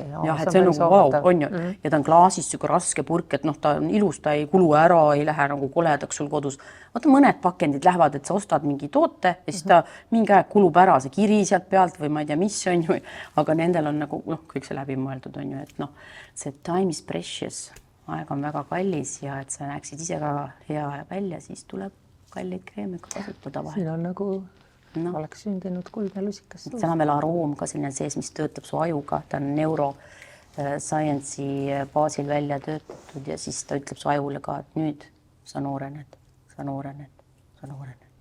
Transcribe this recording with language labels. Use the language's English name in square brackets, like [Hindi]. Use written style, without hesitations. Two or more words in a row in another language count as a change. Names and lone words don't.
[Estonian] jah, et see on nagu wow, on ju. Ja ta on klaasis siuke raske purk, et ta on ilus, ta ei kulu ära, ei lähe nagu koledaks sul kodus. Vaata mõned pakendid lähevad, et sa ostad mingi toote ja siis ta mingi aeg kulub ära see kiri sealt pealt või ma ei tea, mis on ju, aga nendel on nagu kõik see läbi mõeldud on ju, et see [English] time is precious, [Estonian] aeg on väga kallis ja et sa näeksid ise ka hea välja, siis tuleb kalleid kreeme kasutada vahel. Siin on nagu oleks sündinud kuldne lusikas. seal on veel aroom ka selline sees, mis töötab su ajuga, ta on neuroscience'i baasil välja töötatud ja siis ta ütleb su ajule ka, et nüüd sa noorened, sa noorened, sa noorened.